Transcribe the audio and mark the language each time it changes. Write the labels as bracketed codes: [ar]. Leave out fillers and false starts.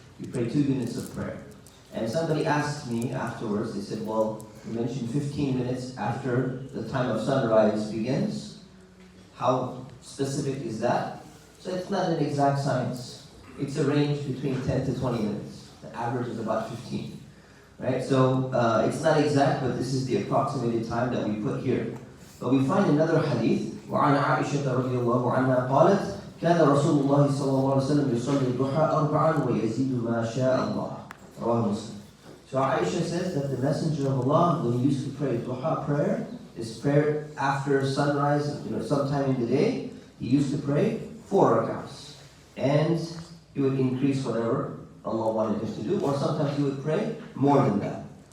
[en] You pray 2 units of prayer. And somebody asked me afterwards, they said, well, you mentioned 15 minutes after the time of sunrise begins. How specific is that? So it's not an exact science. It's a range between 10 to 20 minutes. The average is about 15. Right? So it's not exact, but this is the approximated time that we put here. But we find another hadith. [ar] وعن عائشة رضي الله عنها قالت كان رسول الله صلى الله عليه وسلم يصلي الضحى 4 ويزيد ما شاء الله. رواه مسلم. [en] So Aisha says that the Messenger of Allah, when he used to pray Duha prayer, this prayer after sunrise, sometime in the day, he used to pray 4 rak'ahs. And he would increase whatever Allah wanted him to do, or sometimes he would pray more than that.